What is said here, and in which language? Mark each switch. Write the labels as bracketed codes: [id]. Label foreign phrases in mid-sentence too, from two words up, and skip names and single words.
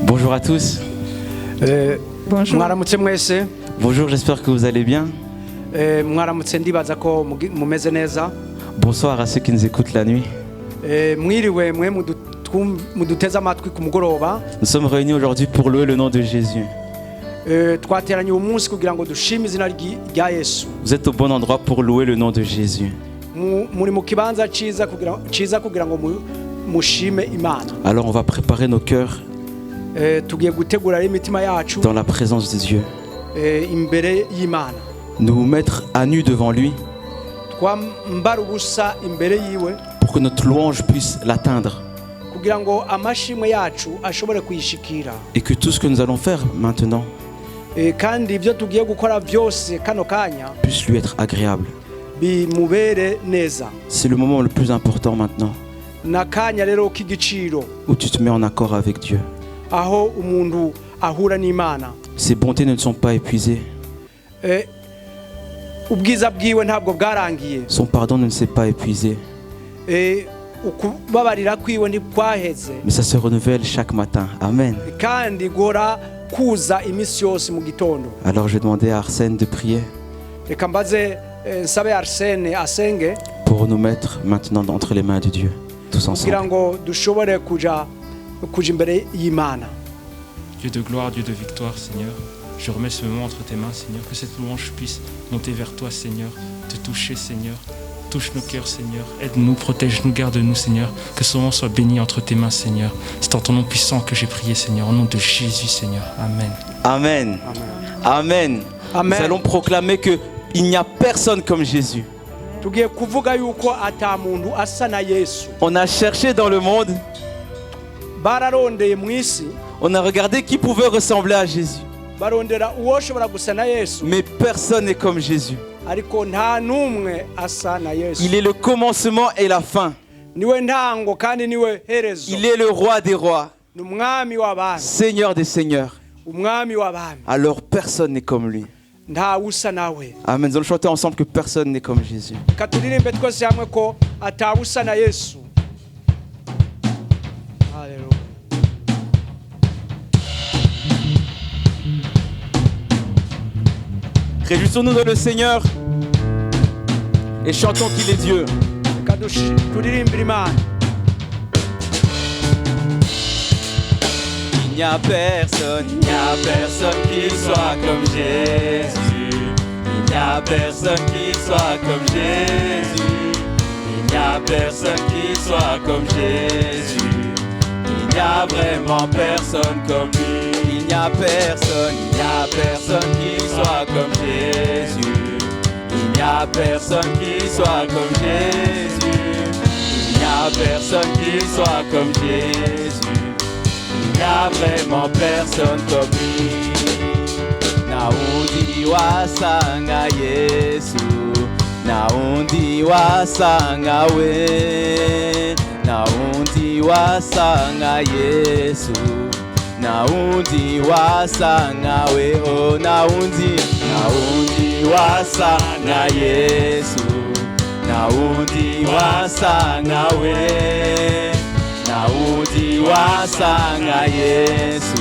[fr] Bonjour à tous. Bonjour. [rn] Mwaramutse mwese. [fr] Bonjour, j'espère que vous allez bien. [rn] Mwaramutse ndibaza ko mumeze neza. [fr] Bonsoir à ceux qui nous écoutent la nuit. [rn] Mwiriwe mwe muduteze amatwi ku mugoroba. [fr] Nous sommes réunis aujourd'hui pour louer le nom de Jésus. [rn] Twateranye uyu munsi kugira ngo dushime izina rya Yesu. [fr] Vous êtes au bon endroit pour louer le nom de Jésus. [rn] Muri mu kibanza ciza kugira ngo mushime Imana. [fr] Alors on va préparer nos cœurs [rn] tugiye gutegura imitima yacu [fr] dans la présence de Dieu. [rn] Imbere y'Imana. [fr] Nous mettre à nu devant lui [rn] Twambara ubusa imbere yiwe [fr] pour que notre louange puisse l'atteindre. [rn] Kugira ngo amashimwe yacu ashobore kuyishikira. [fr] Et que tout ce que nous allons faire maintenant [rn] kandi ibyo tugiye gukora byose kano kanya [fr] puisse lui être agréable. [rn] Bimubere neza. [fr] C'est le moment le plus important maintenant [rn] Nakanya rero k'igiciro [fr] où tu te mets en accord avec Dieu. [rn] Aho umuntu ahura n'Imana. [fr] Ses bontés ne sont pas épuisées. [rn] Ubwiza bwiwe ntabwo bwarangiye. [fr] Son pardon ne s'est pas épuisé. [rn] Ukubabarira kwiwe ntikwaheze. [fr] Mais ça se renouvelle chaque matin. Amen. [rn] Kandi gora kuza imisi yose mu gitondo. [fr] Alors je vais demander à Arsène de prier [rn] Reka mbaze nsabe Arsène asenge [fr] pour nous mettre maintenant entre les mains de Dieu, tous [rn] kugira [fr] ensemble. [rn] ngo dushobore kuja imbere y'Imana. [fr] Dieu de gloire, Dieu de victoire, Seigneur, je remets ce moment entre tes mains, Seigneur, que cette louange puisse monter vers toi, Seigneur, te toucher, Seigneur. Touche nos cœurs, Seigneur. Aide-nous, protège-nous, garde-nous, Seigneur. Que ce moment soit béni entre tes mains, Seigneur. C'est en ton nom puissant que j'ai prié, Seigneur. Au nom de Jésus, Seigneur. Amen. Amen. Amen. Amen. Nous allons proclamer qu'il n'y a personne comme Jésus. [rn] Tugiye kuvuga yuko ata muntu asa na Yesu. [fr] On a cherché dans le monde, [rn] Bararondeye mu isi, [fr] on a regardé qui pouvait ressembler à Jésus. [rn] barondera uwoshobora gusa na Yesu, [fr] Mais personne n'est comme Jésus. [rn] ariko nta numwe asa na Yesu. [fr] Il est le commencement et la fin. [rn] Niwe ntango kandi niwe herezo. [fr] Il est le roi des rois, [rn] Ni umwami w'abami, [fr] Seigneur des seigneurs. [rn] umwami w'abami. [fr] Alors personne n'est comme lui. [rn] Nta usa nawe. Amen. [fr] Nous allons chanter ensemble que personne n'est comme Jésus. [rn] Katuririmbe twese hamwe ko ata usa na Yesu. Haleluya. [fr] Réjouissons-nous dans le Seigneur et chantons qu'il est Dieu. [rn] Reka turirimbire Imana. [fr] Il n'y a personne qui soit comme Jésus. Il n'y a personne qui soit comme Jésus. Il n'y a personne qui soit comme Jésus. Il n'y a vraiment personne comme lui. Il n'y a personne qui soit comme Jésus. Il n'y a personne qui soit comme Jésus. Il n'y a personne qui soit comme Jésus. Il n'y a vraiment personne comme lui. [rn] Naundi wasanga Yesu, naundi wasanga we, naundi wasanga Yesu, naundi wasanga we, oh naundi wasanga Yesu, naundi wasanga we, naundi wasanga Yesu.